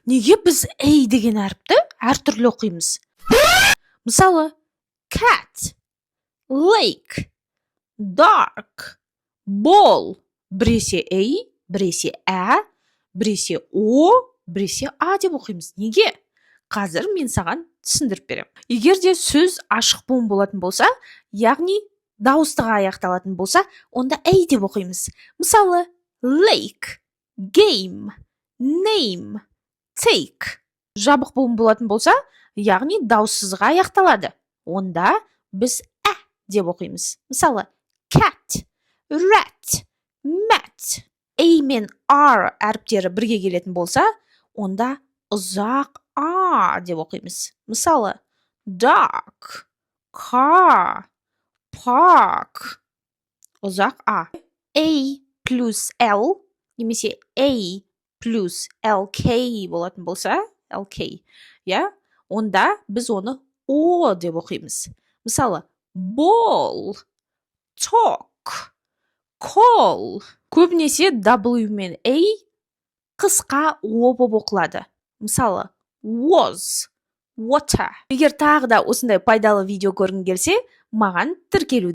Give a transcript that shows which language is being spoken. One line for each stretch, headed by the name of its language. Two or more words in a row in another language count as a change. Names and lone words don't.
Kazakh: неге біз эй деген әріпті әртүрлі оқимыз? Мысалы,
English: cat, lake, dark, ball.
Kazakh: Біресе эй, біресе ә, біресе о, біресе а деп оқимыз. Неге? Қазір мен саған түсіндіріп беремін. Егер де сөз ашық буын болатын болса, яғни дауыстыға аяқталатын болса, онда эй деп оқимыз. Мысалы,
English: lake, game, name, take.
Kazakh: Жабық буын болатын болса, яғни дауыссызға аяқталады. Онда біз ә деп оқимыз. Мысалы,
English: cat, rat, mat.
Kazakh: A мен R әріптері бірге келетін болса, онда ұзақ а деп оқимыз. Мысалы,
English: dark, car, park.
Kazakh: Ұзақ а. A плюс L немесе A плюс LK болатын болса, LK, онда біз оны о деп оқимыз. Мысалы,
English: ball, talk, call.
Kazakh: Көбінесе W мен A қысқа о болып оқылады. Мысалы,
English: was, water.
Kazakh: Егер тағы да осындай пайдалы видео көргің келсе, маған тіркелуді